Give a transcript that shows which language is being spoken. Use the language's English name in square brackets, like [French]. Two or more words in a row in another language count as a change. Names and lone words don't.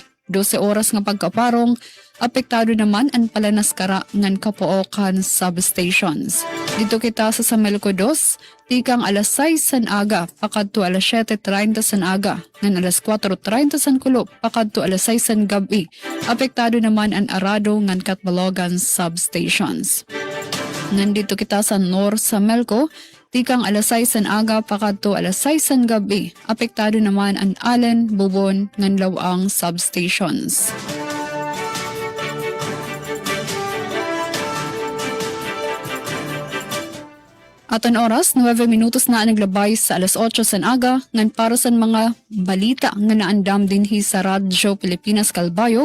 [Waray] 12 oras nga pagkaparong, apektado naman ang Palanaskara ngan Kapookan substations. Dito kita sa Melco 2, tikang alas 6 san aga pakadto alas 7:30 san aga ngan alas 4:30 san Kulop pakadto alas 6 san gabi. Apektado naman ang Arado ngan Catbalogan substations. Nandito kita sa North sa Melco, tikang alas 6 san aga pakadto alas 6 san gabi. Apektado naman ang Allen, Bubon, ngan Lawang substations. Aton oras, 9 minutos na naglabay sa alas 8 san aga, ngan para sa mga balita nga naandam dinhi sa Radyo Pilipinas Calbayog.